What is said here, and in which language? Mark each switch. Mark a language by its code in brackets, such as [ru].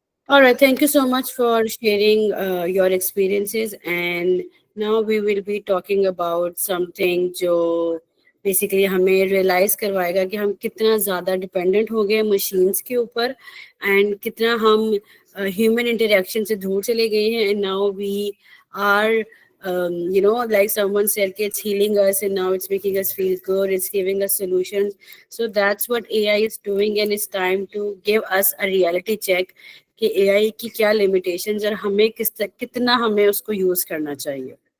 [en] All right, thank you so much for sharing your experiences. And now we will be talking about something [hi] जो basically हमें realize करवाएगा कि हम कितना ज़्यादा dependent हो गए machines के ऊपर and कितना हम human interaction से दूर चले गए हैं. [en] And now we are like someone said, it's healing us and now it's making us feel good, it's giving us solutions. So that's what AI is doing, and it's time to give us a reality check [hi] कि AI की क्या limitations और हमें कितना हमें उसको use करना चाहिए.